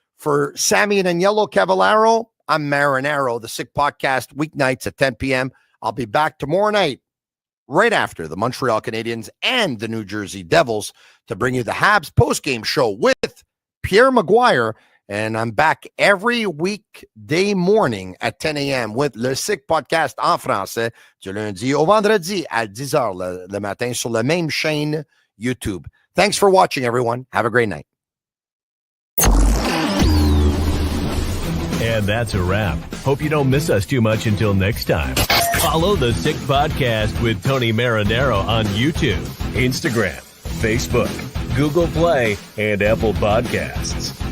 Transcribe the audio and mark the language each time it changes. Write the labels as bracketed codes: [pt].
[en] For Sammy and Agnello Cavallaro, I'm Marinaro, the Sick Podcast, weeknights at 10 p.m. I'll be back tomorrow night, right after the Montreal Canadiens and the New Jersey Devils, to bring you the Habs postgame show with Pierre Maguire. And I'm back every weekday morning at 10 a.m. with [fr] le Sick Podcast en français, du lundi au vendredi à 10h le matin sur la même chaîne YouTube. [en] Thanks for watching, everyone. Have a great night. And that's a wrap. Hope you don't miss us too much until next time. Follow the Sick Podcast with Tony Marinaro on YouTube, Instagram, Facebook, Google Play, and Apple Podcasts.